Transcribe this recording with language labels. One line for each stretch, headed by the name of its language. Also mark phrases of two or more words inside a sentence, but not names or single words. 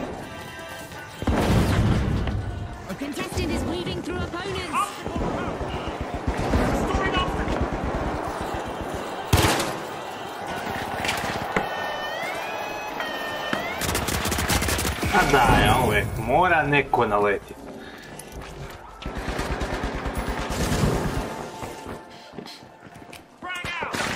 English: A contestant is weaving through opponents. Restoring obstacle.
Croatian: A daj, a uvijek mora neko naletiti.
English: Frag out.